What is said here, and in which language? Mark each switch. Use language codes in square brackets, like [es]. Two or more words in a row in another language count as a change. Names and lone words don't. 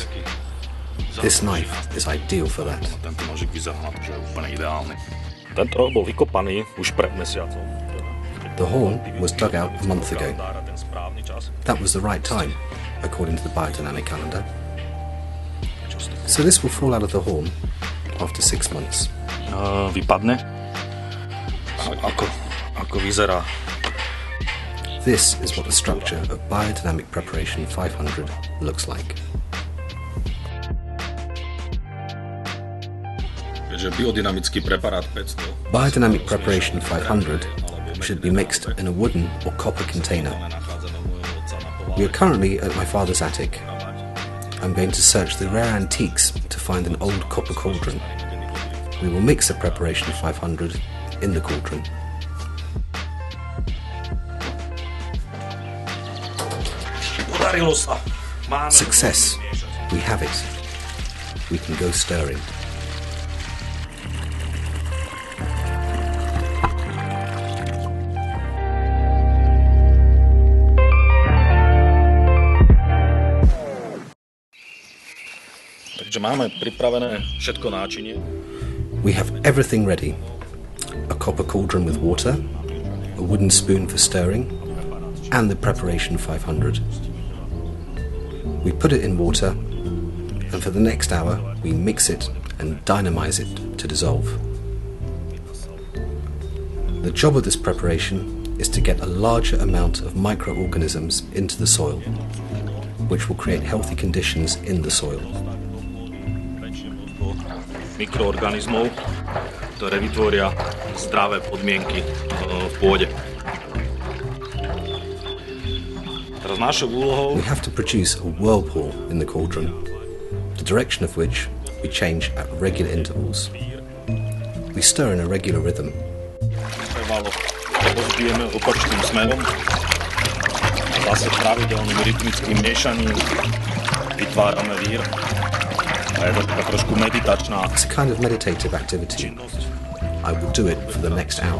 [en] This knife is ideal for that. The horn was dug out a month ago. That was the right time, according to the biodynamic calendar. So this will fall out of the horn after 6 months. [sk] Ako vyzerá. [en] This is what the structure of Biodynamic Preparation 500 looks like. Biodynamic Preparation 500 should be mixed in a wooden or copper container. We are currently at my father's attic. I'm going to search the rare antiques to find an old copper cauldron. We will mix the Preparation 500 in the cauldron. Success. We have it. We can go stirring. [sk] Takže máme pripravené všetko náčinie. [en] We have everything ready. A copper cauldron with water, a wooden spoon for stirring, and the Preparation 500. We put it in water, and for the next hour we mix it and dynamize it to dissolve. The job of this preparation is to get a larger amount of microorganisms into the soil, which will create healthy conditions in the soil. [sk] Mikroorganizmov, ktoré vytvoria zdravé podmienky v pôde. Teraz našou úlohou [en] We have to produce a whirlpool in the cauldron, the direction of which we change at regular intervals. We stir in a regular rhythm. [sk] trvalo rozbijeme opačným smerom a zase pravidelným rytmickým miešaním vytvárame vír. A je to taká trošku meditačná. [en] It's a kind of meditative activity. I will do it for the next hour.